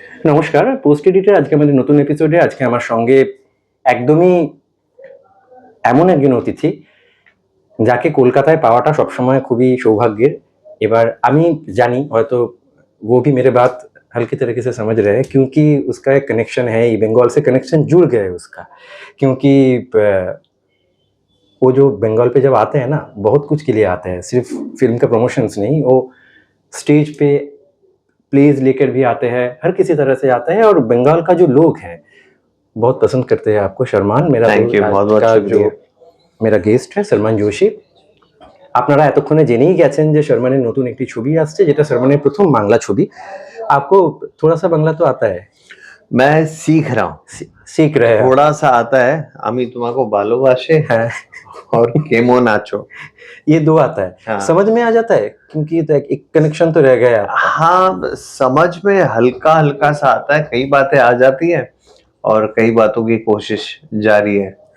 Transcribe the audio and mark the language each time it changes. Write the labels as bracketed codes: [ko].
[bn] নমস্কার, পোস্ট এডিটের আজকে আমাদের নতুন এপিসোডে আজকে আমার সঙ্গে একদমই এমন একজন অতিথি যাকে কলকাতায় পাওয়াটা সবসময় খুবই সৌভাগ্যের। এবার আমি জানি হয়তো [hi] वो भी मेरे बात हल्की तरीके से समझ रहे हैं क्योंकि उसका एक कनेक्शन है ही, बंगाल से कनेक्शन जुड़ गया है उसका। क्योंकि वो जो बंगाल पे जब आते हैं ना, बहुत कुछ के लिए आते हैं, सिर्फ फिल्म का प्रमोशंस नहीं, वो स्टेज पे प्लेज लेकर भी आते हैं, हर किसी तरह से आते हैं और बंगाल का जो लोग हैं बहुत पसंद करते हैं आपको। शर्मान मेरा थैंक यू, बहुत बहुत शुक्रिया। मेरा गेस्ट है शर्मान जोशी। [bn] আপনারা এতক্ষণে জেনেই গেছেন যে শর্মানের নতুন একটি ছবি আসছে, যেটা শর্মানের প্রথম বাংলা ছবি। [hi] आपको थोड़ा सा बांग्ला तो आता है? मैं सीख रहा हूँ, सीख रहे हैं थोड़ा सा आता है। [bn] আমি তোমাকে ভালোবাসে [hi] हैं और [bn] केमो नाचो, [hi] ये दो आता है। हाँ। समझ में आ जाता है क्योंकि तो एक कनेक्शन तो रह गया आपका। हाँ, समझ में हल्का हल्का सा आता है, कई बातें आ जाती है और कई बातों की कोशिश जारी है।